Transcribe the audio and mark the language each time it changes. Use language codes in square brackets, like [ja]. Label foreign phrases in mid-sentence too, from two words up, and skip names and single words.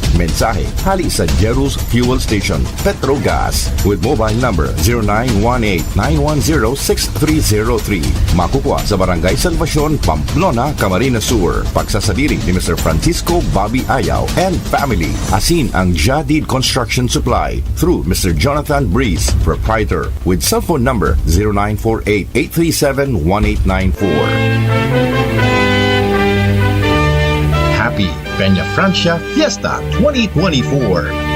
[bik] Mensahe hali sa Jerus Fuel Station Petrogas [en] with mobile number [bik] 0918-910-6303. Makukuha sa Barangay Salvacion, Pamplona, Camarines Sur. Pagsasadiri ni Mr. [en] Francisco Bobby Ayaw and family. [bik] Asin ang Jadid Construction Supply through Mr. [en] Jonathan Breeze, proprietor, with cell phone number 0948-837-1894. Happy Peña Francia Fiesta 2024.